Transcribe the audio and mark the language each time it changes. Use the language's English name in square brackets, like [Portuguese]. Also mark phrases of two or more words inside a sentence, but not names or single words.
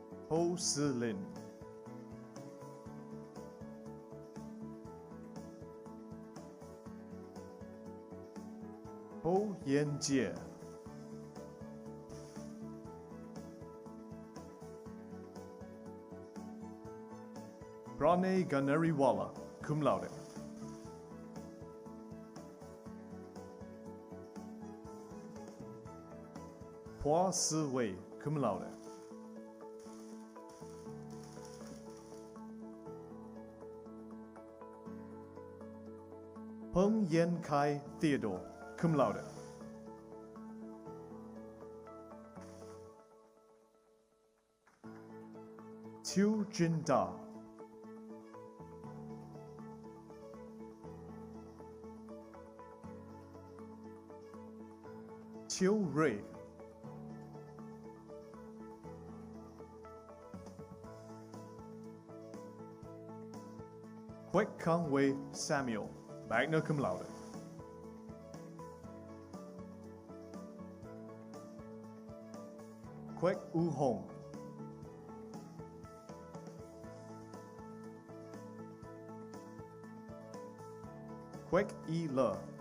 [Latin] 侯思林。侯延介。Pranay Ganariwala, cum laude. Hua Si Wei, cum laude. Peng Yan Kai Theodore, cum laude. Qiu Jin Da. Qiu Rui. Kwek Kang Wei Samuel, magna cum laude. Kwek U Hong. Kwek E Le.